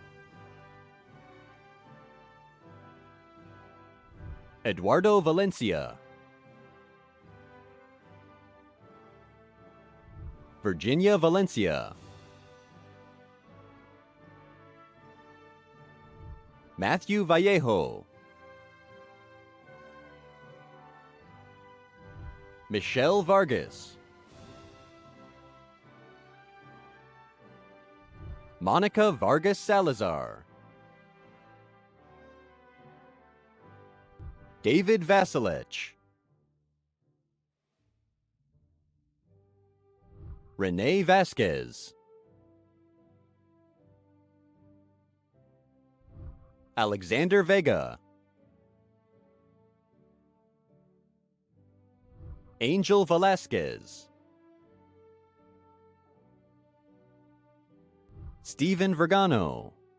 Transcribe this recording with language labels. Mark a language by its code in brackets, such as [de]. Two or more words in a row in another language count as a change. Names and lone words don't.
[en] Eduardo Valencia, Virginia Valencia, Matthew Vallejo, Michelle Vargas, Monica Vargas Salazar, David Vasilech, Renee Vasquez, Alexander Vega, Angel Velasquez, Stephen Vergano,